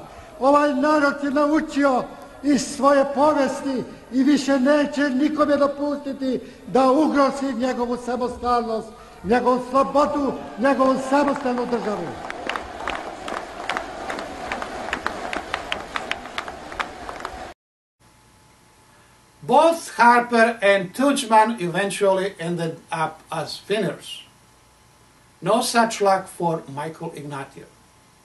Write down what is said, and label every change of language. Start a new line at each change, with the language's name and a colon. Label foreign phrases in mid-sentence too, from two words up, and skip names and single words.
Croatian: Ovaj narod je naučio iz svoje povesti i više neće nikome dopustiti da ugrozi njegovu samostalnost, njegovu slobodu, njegovu samostalnu državu.
English: Both Harper and Tudjman eventually ended up as winners. No such luck for Michael Ignatiev.